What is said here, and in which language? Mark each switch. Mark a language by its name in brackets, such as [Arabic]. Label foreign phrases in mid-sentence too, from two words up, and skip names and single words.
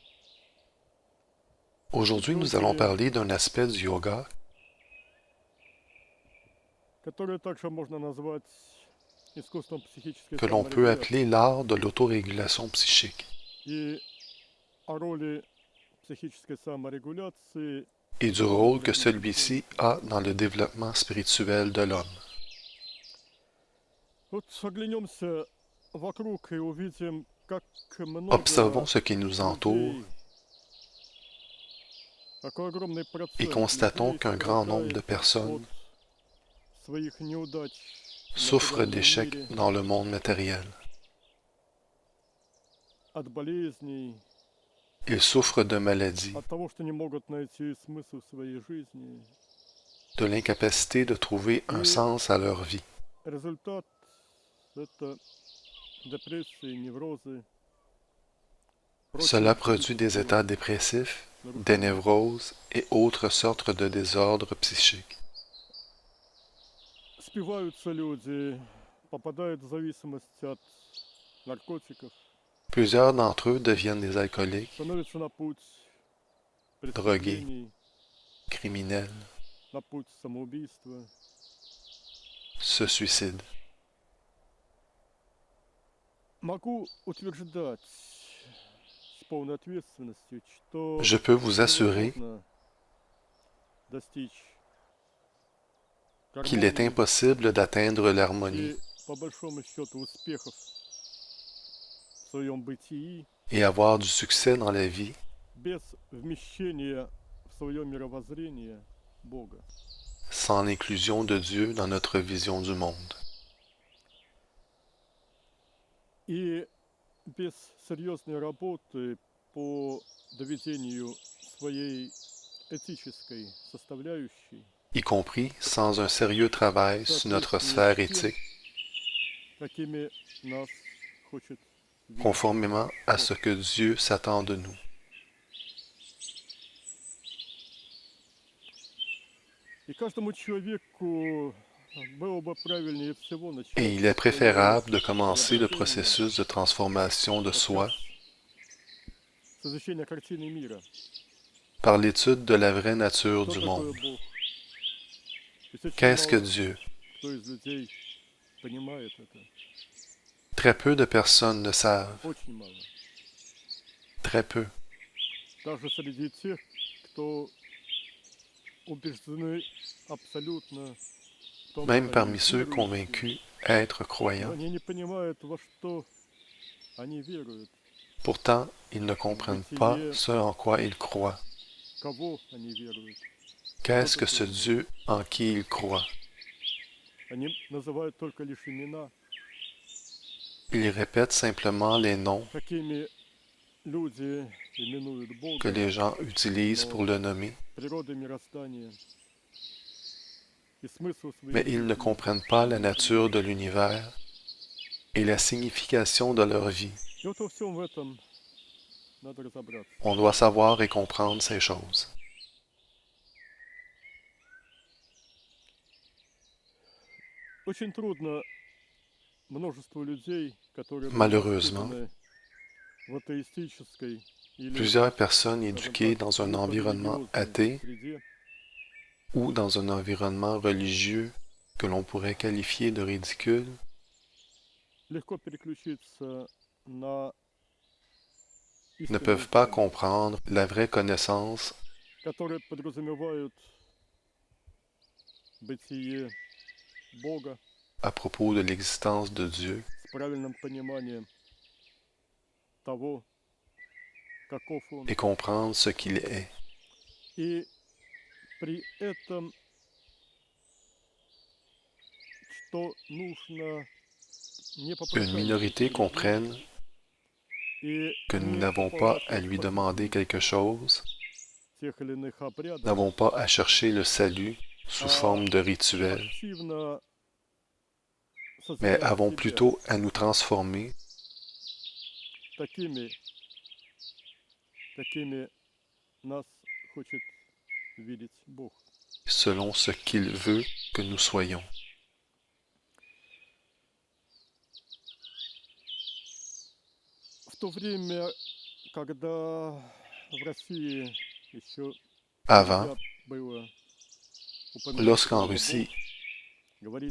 [French] Aujourd'hui, nous allons parler d'un aspect du yoga [Russian] которое также можно назвать искусством психической [French] que l'on peut appeler [Russian] саморегуляции [French] l'art de l'autorégulation psychique [Russian] и о роли психической саморегуляции [French] et du [Russian] в [French] rôle que [Russian] развитии. [French] celui-ci a dans le développement spirituel de l'homme. [Russian] Вот оглянемся вокруг и увидим, как [French] Observons [Russian] много [French] ce qui nous entoure [Russian] людей, какой огромный [French] et [Russian] процент [French] constatons [Russian] людей [French] qu'un grand nombre de [Russian] страдает [French] personnes [Russian] от своих неудач в [French] souffrent [Russian] материальном [French] d'échecs [Russian] мире, [French] dans le monde matériel. [Russian] от болезней, [French] Ils souffrent de maladies, [Russian] от того, что не могут найти смысл в своей жизни. [French] de l'incapacité de trouver un [Russian] И [French] sens à leur vie. [Russian] результат– это депрессии, неврозы, [French] Cela [Russian] прочие [French] produit des [Russian] психические [French] états dépressifs, des [Russian] нарушения. [French] névroses et autres sortes de désordres psychiques. [Russian] Спиваются люди, попадают в зависимость от наркотиков, [French] Plusieurs d'entre eux deviennent des alcooliques, [Russian] становятся на путь [French] drogués, [Russian] преступлений, [French] criminels, [Russian] на путь самоубийства. [French] se suicident. [Russian] Могу утверждать с полной ответственностью, что [French] Je peux vous assurer [Russian] невозможно достичь [French] qu'il est [Russian] гармонии [French] impossible d'atteindre l'harmonie [Russian] и, по большому счету, успехов в своем бытии [French] et avoir du succès dans la vie [Russian] без вмещения в свое мировоззрение Бога. [French] sans l'inclusion de Dieu dans notre vision du monde. [Russian] И без серьезной работы по доведению своей этической составляющей, [French] Y compris sans un sérieux travail [Russian] в [French] sur notre [Russian] соответствии [French] sphère [Russian] с тем, [French] éthique, [Russian] какими нас хочет видеть [French] conformément à [Russian] Бог. [French] ce que Dieu s'attend de nous. [Russian] И каждому человеку было бы правильнее всего [French] Et [Russian] начать [French] il est [Russian] свой путь [French] préférable de commencer le [Russian] преображения [French] processus de transformation de [Russian] как [French] soi [Russian] раз с изучения картины мира. [French] par l'étude de la vraie nature [Russian] Что [French] du [Russian] такое [French] monde. [Russian] Бог? Ведь очень [French] Qu'est-ce que [Russian] мало [French] Dieu? [Russian] кто из людей понимает это. [French] Très peu de personnes le savent. [Russian] Очень мало. [French] Très peu. [Russian] Даже среди тех, кто убеждены абсолютно в том, [French] Même [Russian] что они [French] parmi ceux [Russian] верующие, [French] convaincus être [Russian] но [French] croyants. [Russian] они не понимают, во что они веруют, [French] Pourtant, ils ne comprennent pas ce en quoi ils croient. [Russian] кого они веруют. [French] Qu'est-ce que ce Dieu en qui ils croient? [Russian] Они называют только лишь имена, [French] Ils répètent simplement les noms [Russian] какими люди именуют [French] que [Russian] Бога, [French] les gens utilisent pour le nommer, [Russian] природой мироздания и смысл [French] mais [Russian] своей [French] ils ne [Russian] жизни. [French] comprennent pas la nature de l'univers et la signification de leur vie. [Russian] И вот во всем этом надо разобраться. [French] On doit savoir et comprendre ces choses. [Russian] Очень трудно множеству людей, которые были [French] Malheureusement, [Russian] воспитаны в атеистической или, [French] plusieurs personnes [Russian] скажем [French] éduquées [Russian] так, [French] dans un environnement [Russian] глухорелигиозной [French] athée [Russian] среде [French] ou dans un environnement religieux que l'on pourrait qualifier de ridicule [Russian] легко переключиться на [French] ne [Russian] истинные [French] peuvent pas [Russian] знания, [French] comprendre la vraie connaissance [Russian] которые подразумевают бытие Бога [French] à propos de l'existence de Dieu [Russian] с правильным пониманием того, каков Он. [French] et comprendre ce qu'il est. [Russian] И при этом, что нужно не [French] Qu'une [Russian] попрекать [French] minorité [Russian] перед Ним [French] comprenne [Russian] и [French] que nous [Russian] не [French] n'avons pas [Russian] уповать [French] à [Russian] на [French] lui demander [Russian] спасение [French] quelque chose, [Russian] тех или иных обрядов, [French] n'avons pas à chercher le salut sous [Russian] а [French] forme de rituels, [Russian] активно [French] mais [Russian] созидать [French] avons [Russian] себя [French] plutôt à nous transformer [Russian] такими, какими нас хочет видеть Бог. [French] selon ce qu'il veut que nous soyons. [Russian] В то время, когда в России еще [French] Avant, [Russian] нельзя было упоминать [French] lorsqu'en [Russian] слово [French] Russie, [Russian] Бог, говорить